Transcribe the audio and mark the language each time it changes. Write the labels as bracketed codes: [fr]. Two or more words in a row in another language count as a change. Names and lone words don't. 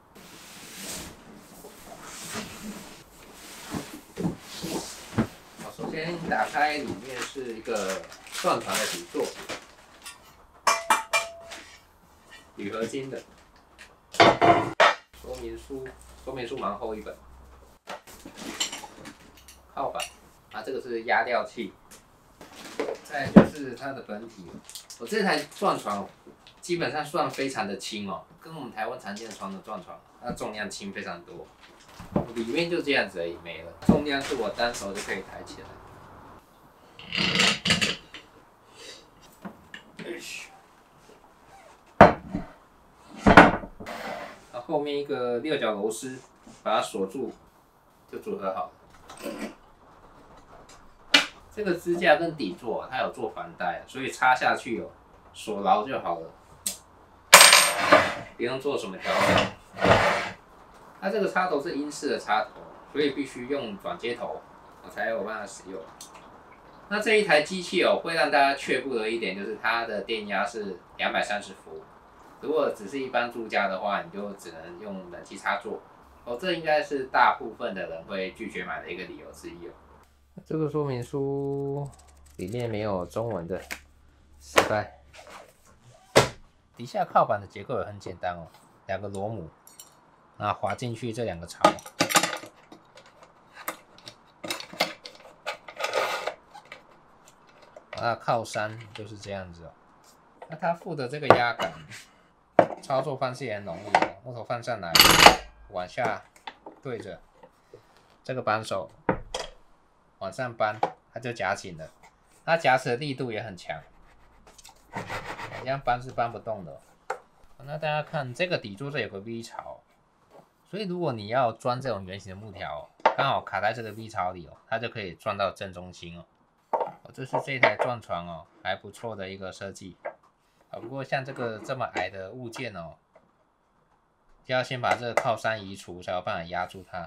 [zh] 首先打開，裡面是一個鑽床的底座，鋁合金的。說明書蠻厚一本。靠板，這個是壓料器。再來就是它的本體。我這台鑽床基本上算非常的輕哦，跟我們台灣常見的床的鑽床，它的重量輕非常多。裡面就這樣子而已，沒了。重量是我單手就可以抬起來。後面一個6角螺絲把它鎖住，就組合好了。這個支架跟底座它有做防呆，所以插下去哦，鎖牢就好了，不用做什麼調整。它這個插頭是英式的插頭，所以必須用轉接頭，我才有辦法使用。那這一台機器哦，會讓大家卻步的一點就是它的電壓是230伏。如果只是一般住家的話，你就只能用冷氣插座。這應該是大部分的人會拒絕買的一個理由之一哦。這個說明書裡面沒有中文的，失敗。底下靠板的結構也很簡單哦，2個螺母，滑進去這2個槽。靠山就是這樣子哦。那它附的這個壓桿，操作方式也很容易哦。木頭放上來，往下對着這個扳手往上扳，它就夾緊了。它夾持的力度也很強，這樣扳是扳不動的哦。那大家看這個底座這有個 V 槽，所以如果你要鑽這種圓形的木條，剛好卡在這個 V 槽裡哦，它就可以鑽到正中心哦。這是這台鑽床哦，還不錯的一個設計。不過像這個這麼矮的物件哦，就要先把這個靠山移除，才有辦法壓住它。